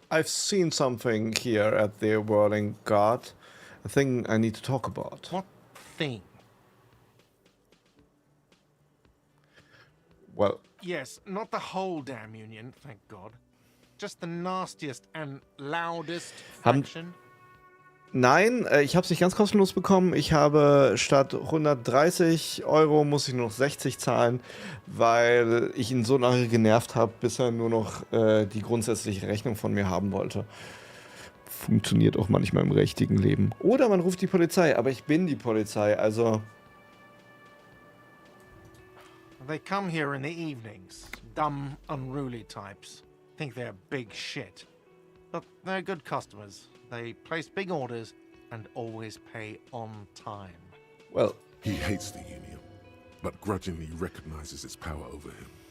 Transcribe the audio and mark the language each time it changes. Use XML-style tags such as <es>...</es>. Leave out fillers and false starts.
<en>I've seen something here at the Whirling Guard. A thing I need to talk about. What thing? Well, Yes, not the whole damn union, thank God. Just the nastiest and loudest faction.</en> <de>nein, ich habe es nicht ganz kostenlos bekommen. Ich habe statt 130 Euro muss ich nur noch 60 zahlen, weil ich ihn so lange genervt habe, bis er nur noch die grundsätzliche Rechnung von mir haben wollte. Funktioniert auch manchmal im richtigen Leben. Oder man ruft die Polizei, aber ich bin die Polizei, also...</de> <en>They come here in the evenings. Dumb, unruly types. Think they're big shit. But they're good customers. They place big orders and always pay on time. Well... He hates the Union, but grudgingly recognizes its power over him.</en>